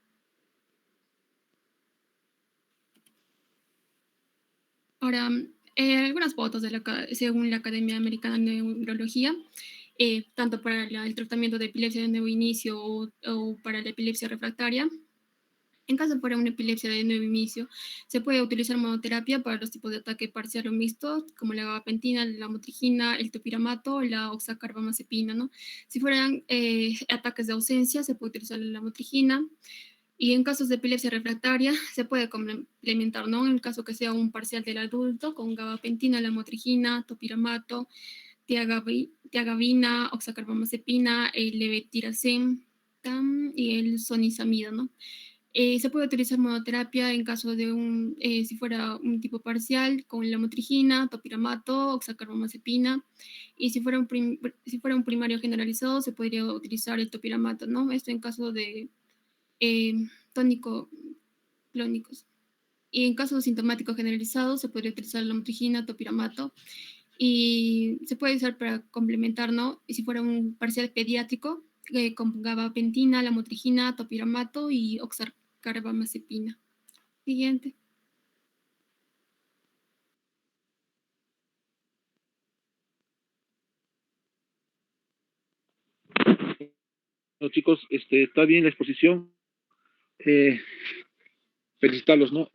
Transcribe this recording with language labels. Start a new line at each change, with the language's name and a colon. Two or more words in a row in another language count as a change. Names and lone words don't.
Spanish: Ahora, algunas pautas según la Academia Americana de Neurología, tanto para el tratamiento de epilepsia de nuevo inicio o para la epilepsia refractaria. En caso fuera una epilepsia de nuevo inicio, se puede utilizar monoterapia para los tipos de ataque parcial o mixto, como la gabapentina, la lamotrigina, el topiramato, la oxacarbamazepina, ¿no? Si fueran ataques de ausencia, se puede utilizar la lamotrigina. Y en casos de epilepsia refractaria, se puede complementar, ¿no? En el caso que sea un parcial del adulto, con gabapentina, lamotrigina, topiramato, tiagabina, oxacarbamazepina, el levetiracetam y el sonizamida, ¿no? Se puede utilizar monoterapia en caso de si fuera un tipo parcial, con lamotrigina, topiramato, oxacarbamazepina, y si fuera un primario generalizado, se podría utilizar el topiramato, ¿no? Esto en caso de tónico clónicos. Y en caso sintomático generalizado, se podría utilizar la lamotrigina, topiramato, y se puede usar para complementar, ¿no? Y si fuera un parcial pediátrico, con gabapentina, lamotrigina, topiramato y oxacarbamazepina. Siguiente. No, chicos, está bien la exposición. Felicitarlos, ¿no?